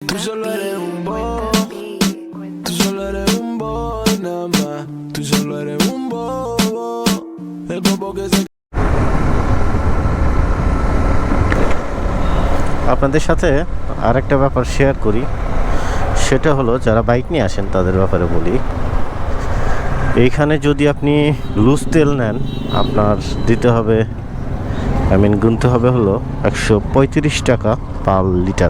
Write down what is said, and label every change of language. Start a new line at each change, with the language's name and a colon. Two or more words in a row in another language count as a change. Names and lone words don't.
Spanish: Tú solo eres un bobo, tú solo eres un boy nada más. Tú solo eres un bobo, el bobo que se...
Bangla: আপনাদের সাথে আরেকটা ব্যাপার শেয়ার করি, সেটা হলো যারা বাইক নিয়ে আসেন তাদের ব্যাপারে বলি। এইখানে যদি আপনি লুজ তেল নেন, আপনার দিতে হবে, গুনতে হবে হলো 135 টাকা
English: per liter.